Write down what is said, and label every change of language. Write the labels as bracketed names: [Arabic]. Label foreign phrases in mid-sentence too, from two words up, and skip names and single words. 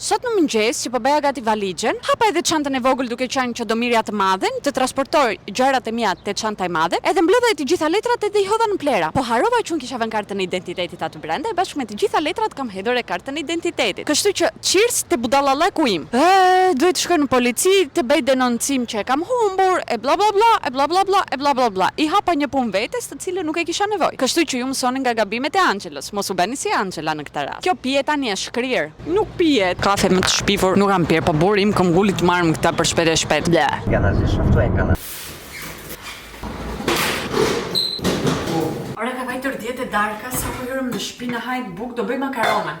[Albanian] Sot në mëngjes që po bëja gati valixhen, hapa edhe çantën e vogël duke qenë që do mirja të madhen, të transportoj gjërat e mia te çanta e madhe, edhe mblodha të gjitha letrat edhe i hodha në plera. Po harova që unë kisha vënë kartën e identitetit aty brenda e bashkë me të gjitha letrat kam hedhur e kartën e identitetit. Kështu që cheers te budallallaku im. Duhet të shkoj në polici të bëj denoncim që e kam humbur e bla bla bla e bla bla bla e bla bla bla. I hapa një punë vetes të cilën nuk e kisha nevojë. Kështu që ju mësoni nga gabimet e Angelës. Mos u bëni si Angela në këtë rast. Kjo pihet tani është shkrir. Nuk pihet. Kafe më të shpifur nuk kam pirë, po burri im kam nguli të marrim këtë për shpejt e shpejt. Ora ka vajtur 10 e darka, sa po hyrëm në shtëpi në hajt buk, do bëj makarona.